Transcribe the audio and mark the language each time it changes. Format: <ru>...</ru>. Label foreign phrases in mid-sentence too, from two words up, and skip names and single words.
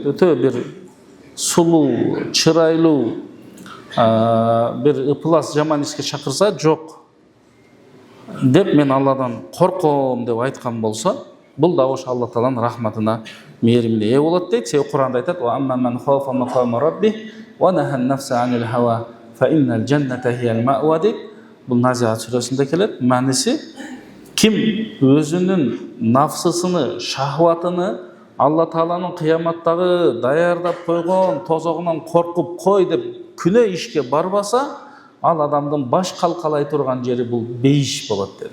<ky>Өтө бир сулуу, чырайлуу, бир ыплас жаман ишке чакырса, жок деп мен Алладан корком деп айткан болсо, бул да ошо Алла Тааланын рахматына, мээримине ээ болот дейт. Себеби Кур'анда айтат:</ky> <ar>"وأما من خاف مقام ربه ونهى النفس عن الهوى فإن الجنة هي المأوى" дейт.</ar> <ky>Бул Назиат сүрөсүндө келет. Мааниси, ким өзүнүн нафсысыны, шахватыны Алла Тааланын кыяматтагы даярдап койгон тозогунан коркуп кой деп күнөө ишке барбаса, ал адамдын баш калкалай турган жери бул бейиш болот деди.</ky>